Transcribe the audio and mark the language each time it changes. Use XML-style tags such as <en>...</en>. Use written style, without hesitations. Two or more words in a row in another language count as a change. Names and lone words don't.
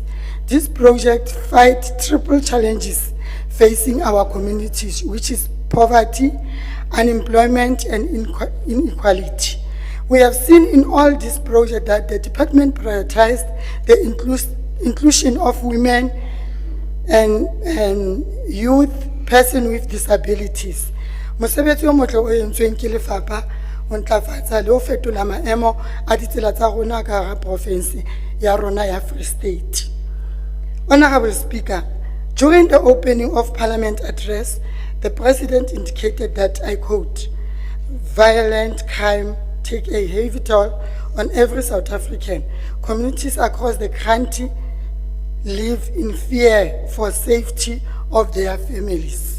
<en>This project fights triple challenges facing our communities, which is poverty, unemployment, and inequality. We have seen in all these projects that the department prioritized the inclusion of women and youth, persons with disabilities.</en> <st>Mosebetsi o motle o entsweng ke lefapha o ntlafatsa le ho fetola maemo a ditsela tsa rona ka hara province ya rona ya Free State.</st> <en>Honorable Speaker, during the opening of Parliament address, the President indicated that, I quote, "Violent crime take a heavy toll on every South African. Communities across the country live in fear for safety of their families."</en>